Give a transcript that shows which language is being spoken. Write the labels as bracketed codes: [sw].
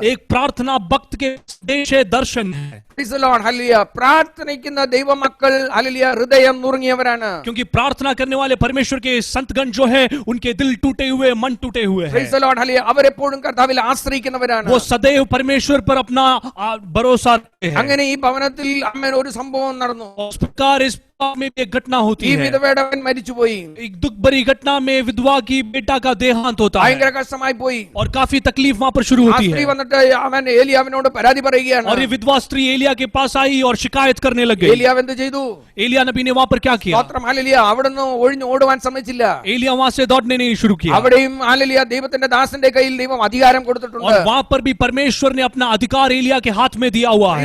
[hi] एक प्रार्थना भक्त के संदेश है, दर्शन है। [ml] പ്രാർത്ഥിക്കുന്ന ദൈവമക്കൾ ഹൃദയം നുറുങ്ങിയവരാണ്. [hi] क्योंकि प्रार्थना करने वाले परमेश्वर के संतगण जो है उनके दिल टूटे हुए, मन टूटे हुए हैं। [ml] അവരെപ്പോഴും കർത്താവിൽ ആശ്രയിക്കുന്നവരാണ്. [hi] वो सदैव परमेश्वर पर अपना भरोसा रखते हैं। [ml] അങ്ങനെ ഈ ഭവനത്തിൽ ഒരു സംഭവം നടന്നു. [hi] इस प्रकार इस में एक घटना होती ഈ है। [ml] വിധവയുടെ അവൻ മരിച്ചുപോയി. [hi] एक दुख भरी घटना में विधवा की बेटा का देहांत होता है [ml] ഭയങ്കര കഷ്ടമായി പോയി. [hi] और काफी तकलीफ वहां पर शुरू ആ होती [ml] സ്ത്രീ [hi] है। [ml] വന്നിട്ട് അവൻ ഏലിയാവിനോട് പരാതി പറയുകയാണ്. [hi] और ये विधवा स्त्री एलिया के पास आई और शिकायत करने लग गई। [ml] ഏലിയാവ് എന്ത് ചെയ്തു? [hi] एलिया नबी ने वहां पर क्या किया? [ml] സ്തോത്രം, ഹല്ലേലൂയ. അവിടുന്ന് ഒഴിഞ്ഞു ഓടുവാൻ സമ്മതിച്ചില്ല. [hi] एलिया वहां से दौड़ने नहीं शुरू किया। [ml] അവിടെയും ഹല്ലേലൂയ ദൈവത്തിന്റെ ദാസന്റെ കയ്യിൽ ദൈവം അധികാരം കൊടുത്തിട്ടുണ്ട്. और वहां पर भी परमेश्वर ने अपना अधिकार एलिया के हाथ में दिया हुआ है।